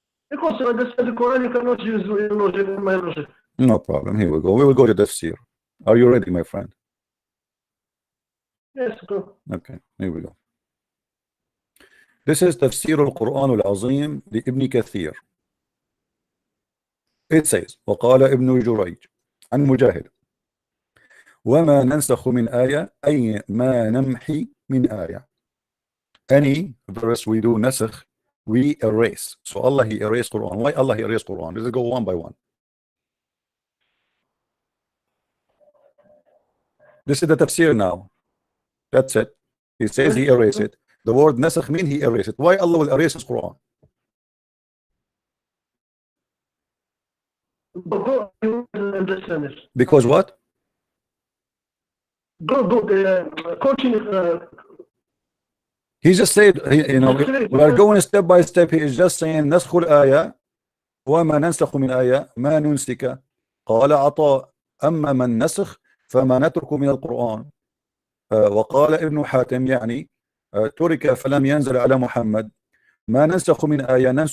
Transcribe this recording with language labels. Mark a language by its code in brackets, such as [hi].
[en] Because to understand the Quran, you cannot use your logic and my logic. No problem. Here we go. We will go to tafsir. Are you ready, my friend? Yes, go. Okay, here we go. This is Tafsir al-Quran al-Azim لابن كثير. It says, [ar] وقال ابن جريج عن مجاهد وما ننسخ من آية أي ما نمحي من آية. [en] Any verse we do نسخ, we erase. So Allah He erased Quran. Why Allah He erased Quran? Let's go one by one. This is the tafsir now. That's it. He says He erased it. The word nasakh mean He erased it. Why Allah will erase His Quran? Go understand it. Because what? Go. Continue. He just said, we are going step by step. He is just saying [ar] نسخ الآية وما ننسخ من آية ما ننسك قال عطاء أما من نسخ فما نترك من القرآن. وقال ابن حاتم يعني ترك فلم ينزل على محمد ما ننسخ من آية.